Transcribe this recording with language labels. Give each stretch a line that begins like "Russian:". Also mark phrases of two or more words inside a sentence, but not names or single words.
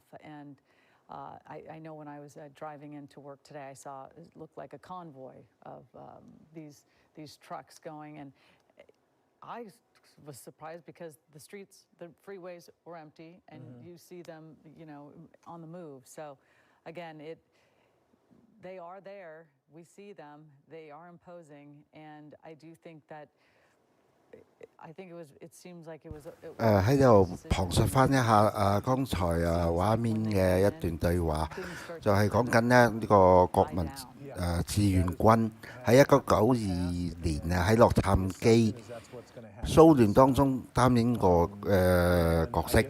English: And I know when I was driving into work today, I saw it looked like a convoy of these trucks going, and I was surprised because the freeways were empty, and you see them, on the move. So, again, they are there. We see them. They are imposing, and I do think that. It seems like it was.
Cantonese: 喺度旁述翻一下剛才畫面嘅一段對話，就係講緊咧呢個國民志願軍喺1992年喺洛杉磯騷亂當中擔任過角色。